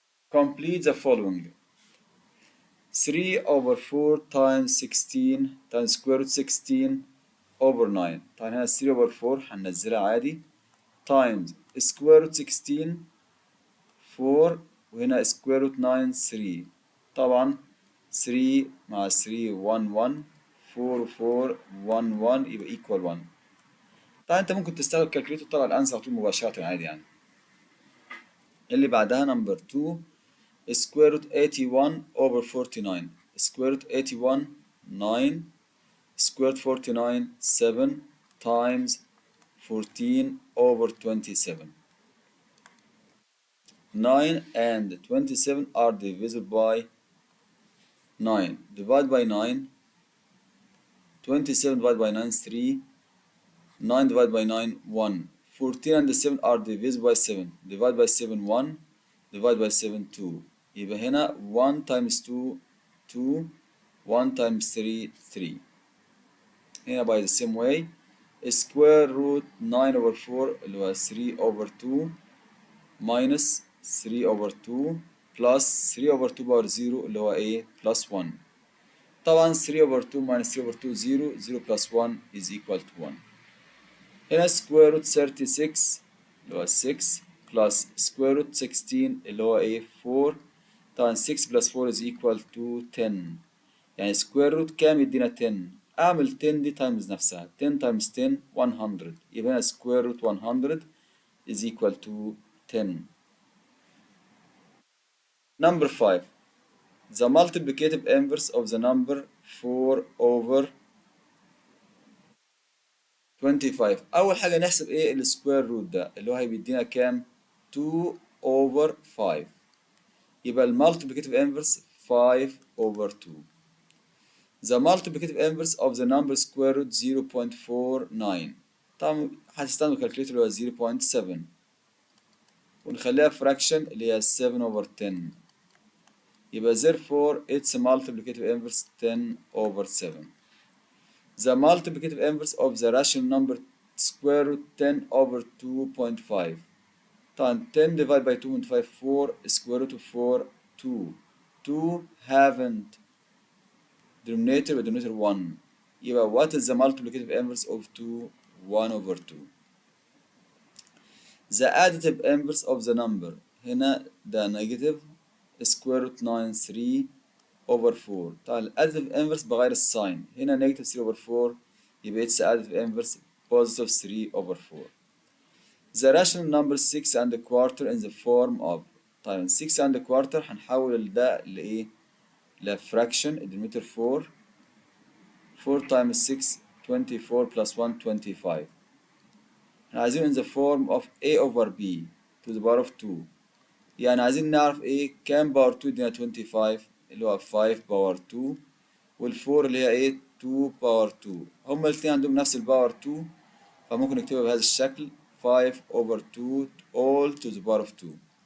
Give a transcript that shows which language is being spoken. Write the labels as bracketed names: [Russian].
[English] Complete the following. 3 over 4 times 16 times square root 16 over 9. [Arabic] طبعا هنا 3 over 4 هننزلها عادي [English] times square root 16 [Arabic] 4 وهنا square root 9 3. طبعا 3 مع 3 1 1 4 4 1 1 يبقى equal 1. طبعا انت ممكن تستخدم الكالكوليتر تطلع الانسر على طول مباشرة عادي يعني. اللي بعدها نمبر 2 [English] square root 81 over 49. square root 81 9 square root 49 7 times 14 over 27. 9 and 27 are divisible by 9. Divide by 9. 27 divided by 9 is 3. 9 divided by 9 1. 14 and 7 are divisible by 7. Divide by 7 1. Divide by 7 2. [Arabic] يبقى هنا 1 times 2 2. [English] 1 times 3 3. هنا by the same way square root 9 over 4 اللي هو 3 over 2 minus 3 over 2 plus 3 over 2 power 0 [Arabic] اللي هو ايه [English] plus 1. طبعا 3 over 2 minus 3 over 2 0. 0 plus 1 is equal to 1. [Arabic] هنا square root 36 اللي هو 6 [English] plus square root 16 [Arabic] اللي هو ايه 4. [English] طبعا 6 plus 4 is equal to 10. [Arabic] يعني square root كام يدينا 10. اعمل 10 دي times نفسها [English] 10 times 10 100. يبقى هنا square root 100 is equal to 10. Number 5. The multiplicative inverse of the number 4 over 25. [Arabic] أول حاجة نحسب إيه السكوير روت ده اللي هو هيدينا كام؟ 2 over 5. يبقى المالتيبليكاتيف انفرس 5 over 2. [English] The multiplicative inverse of the number square root 0.49. [Arabic] طبعا هتستخدم الكالكوليتر اللي هو 0.7 ونخليها fraction اللي هي [English] 7 over 10. يبقى therefore its multiplicative inverse 10 over 7. The multiplicative inverse of the rational number square root 10 over 2.5. طبعا 10 divided by 2.5 4 square root of 4 2. 2 haven't denominator [Arabic] و [English] denominator 1. يبقى what is the multiplicative inverse of 2? 1 over 2. The additive inverse of the number هنا ده negative square root 9 3 over 4. طبعا الاديتيف inverse [Arabic] بغير الساين هنا [English] negative 3 over 4 يبقى its additive inverse positive 3 over 4. The rational number 6 and a quarter in the form of. [Arabic] طيب 6 and a quarter هنحول ده لإيه؟ لفراكشن denominator 4. [English] 4 times 6 24 plus 1 25. [Arabic] احنا عايزين [English] in the form of a over b to the power of 2. [Arabic] يعني عايزين نعرف ايه كام [English] power 2 دي [Arabic] 25 اللي هو 5 باور 2 وال4 اللي هي ايه 2 باور 2. هما الاتنين عندهم نفس الباور 2 فممكن نكتبها بهذا الشكل [English] 5 over 2 all to the power of 2.